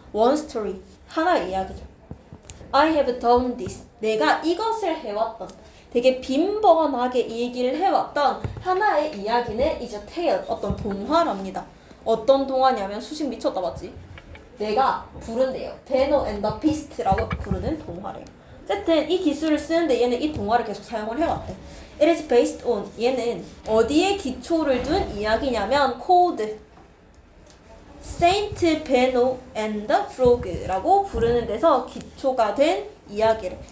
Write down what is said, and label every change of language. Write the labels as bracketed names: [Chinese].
[English] One story. [Korean] 하나의 이야기죠. [English] I have done this. [Korean] 내가 이것을 해왔던, 되게 빈번하게 이 얘기를 해왔던 하나의 이야기는 [English] is a tale. [Korean] 어떤 동화랍니다. 어떤 동화냐면 수식 미쳤다 맞지? 내가 부른대요. Beno and the Beast라고 부르는 동화래요. 어쨌든 이 기술을 쓰는데 얘는 이 동화를 계속 사용을 해왔대. [English] It is based on. [Korean] 얘는 어디에 기초를 둔 이야기냐면 called Saint Beno and the Frog라고 부르는 데서 기초가 된 이야기를.